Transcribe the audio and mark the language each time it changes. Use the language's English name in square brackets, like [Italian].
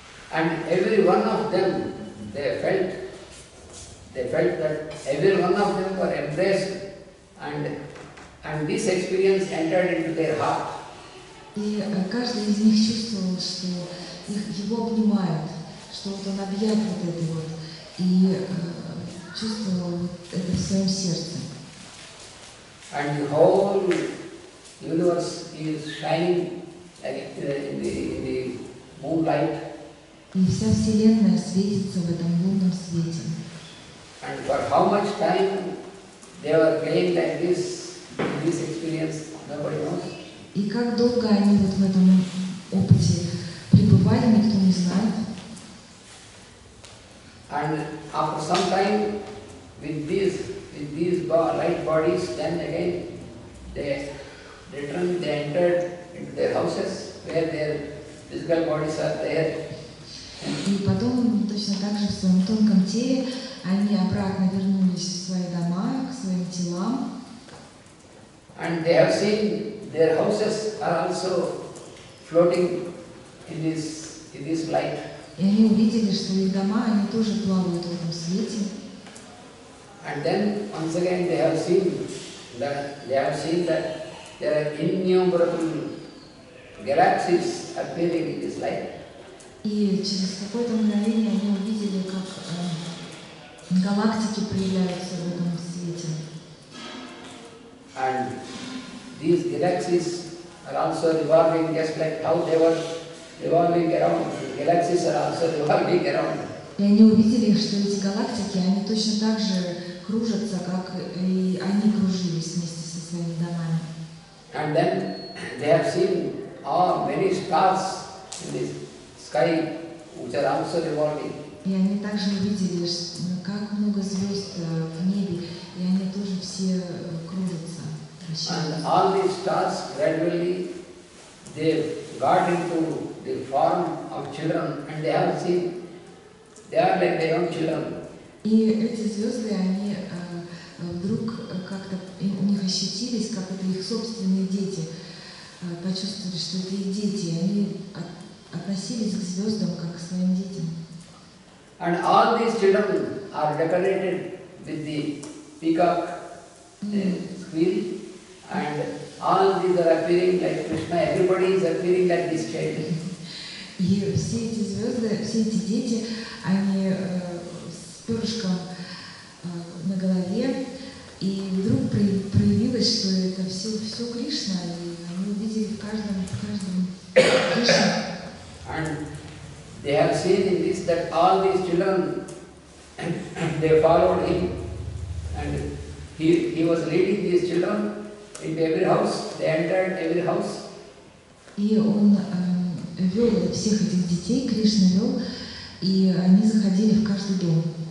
[English] And every one of them, they felt that every one of them were embraced, and this experience entered into their heart. [Russian] И каждый из них чувствовал, что его обнимают, что вот он объят вот этой вот, и чувствовал вот это в своем сердце. [English] And the whole universe is shining like in the moonlight. [Russian] И вся Вселенная светится в этом лунном свете. [English] And for how much time they were playing like this, in this experience, nobody knows. [Russian] И как долго они вот в этом опыте пребывали, никто не знает. [English] And after some time, with these light bodies, then again they entered into their houses where their physical bodies are there. [Russian] И потом точно так же в своем тонком теле они обратно вернулись в свои дома, к своим телам. [English] And they have seen their houses are also floating in this light. [Russian] И они увидели, что их дома, они тоже плавают в этом свете. [English] And then once again they have seen that there are innumerable galaxies appearing in this light. [Russian] И через какое-то мгновение они увидели, как галактики проявляются в этом свете. [English] And these galaxies are also revolving just like how they were revolving around. The galaxies are also revolving around. [Russian] И они увидели, что эти галактики, они точно так же кружатся, как и они кружились вместе со своими домами. [English] And then they have seen many stars in this sky which are also revolving. [Russian] И они также увидели, как много звезд в небе, и они тоже все кружатся. [English] And all these stars gradually they got into the form of children, and they have seen they are like their own children. [Russian] И эти звезды, они вдруг как-то у них ощутились, как это их собственные дети, почувствовали, что это их дети, и они относились к звездам как к своим детям. [English] And all these children are decorated with the peacock squirrel, and all these are appearing like Krishna. Everybody is appearing like this child. [Russian] И все эти звезды, все эти дети, они с перышком на голове, и вдруг проявилось, что это все Кришна, и они увидели в каждом Кришну. [English] And they have seen in this that all these children, they followed him, and he was leading these children into every house. They entered every house. [Russian] И он вел всех этих детей, Кришна вел, и они заходили в каждый дом.